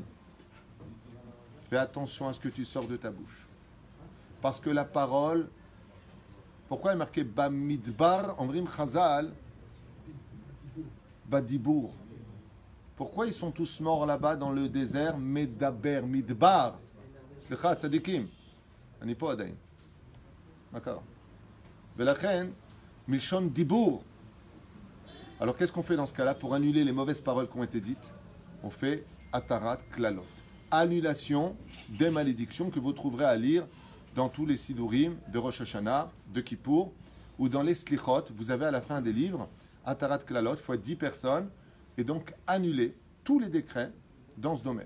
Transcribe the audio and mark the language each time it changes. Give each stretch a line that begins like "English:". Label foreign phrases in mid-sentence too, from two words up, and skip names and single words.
French: Fais attention à ce que tu sors de ta bouche. Parce que la parole, pourquoi est marqué Bamidbar,
Hebrew: אומרים חז״ל,
French: Badibour? Pourquoi ils sont tous morts là-bas dans le désert
Hebrew: מדבר, מדבר? סליחה, צדיקים. אני פה עדיין. D'accord. ולכן, מלשון דיבור.
French: Alors qu'est-ce qu'on fait dans ce cas-là pour annuler les mauvaises paroles qui ont été dites? On fait Atarat Klalot. Annulation des malédictions que vous trouverez à lire dans tous les Sidurim de Rosh Hashanah, de Kippour, ou dans les Slichot. Vous avez à la fin des livres Atarat Klalot, fois 10 personnes, et donc annuler tous les décrets dans ce domaine.